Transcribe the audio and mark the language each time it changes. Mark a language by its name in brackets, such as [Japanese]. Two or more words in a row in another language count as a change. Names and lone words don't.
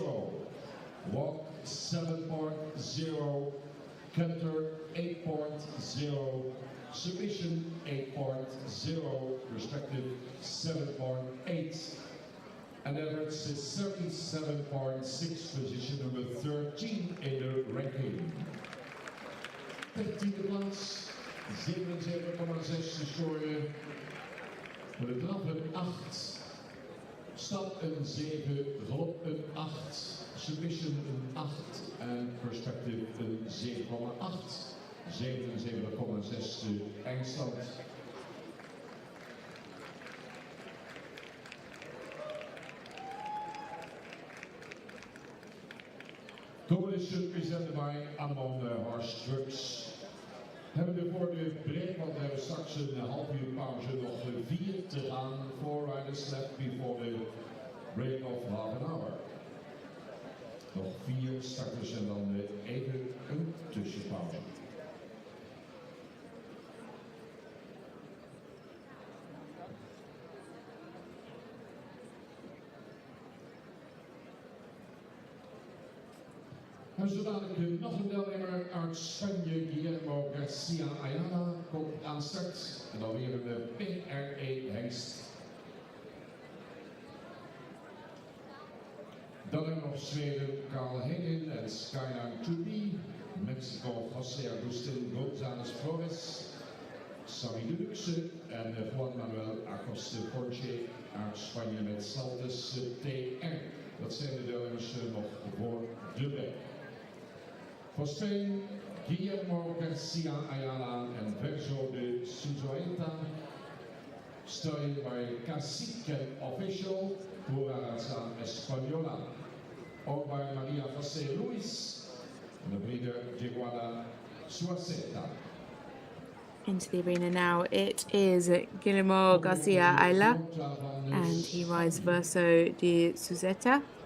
[English] Walk 7.0, canter 8.0, submission 8.0, perspective 7.8. And then it's the 37.6, position number 13 in the ranking. [Dutch] 13e plaats, 77,6 geschoren. Voor de draf een 8, stap een 7, galop een 8, submission een 8 en perspective een 7,8. 77,6 de eindstand. [English] Competition presented by Amon Horse Trucks. [Dutch] Hebben we voor de break, want we hebben straks een half uur pauze, nog 4 te gaan. [English] 4 riders left before the break of half an hour. [Dutch] Nog 4 starters en dan even een tussenpauze. En zo dadelijk nog een deelnemer uit Spanje, Guillermo Garcia Ayala, komt aan start. En dan weer een PRE hengst. Dan hebben we nog Zweden, Carl Hagen en Skyline TOB. Mexico, José Agustín González Flores. Sami Deluxe en Juan Manuel Acosta Porche uit Spanje met Saltez TR. Dat zijn de deelnemers nog voor de weg. Voor Spain, Guillermo Garcia Ayala en Verso de Suzueta. [English] Studying by Cacique Official, Pura Raza Española. [Dutch] Ook bij Maria José Luis en de breeder Jeguada Suaceta. [English] Into the arena now, it is Guillermo Garcia Ayala, and he rides Verso de Suzeta.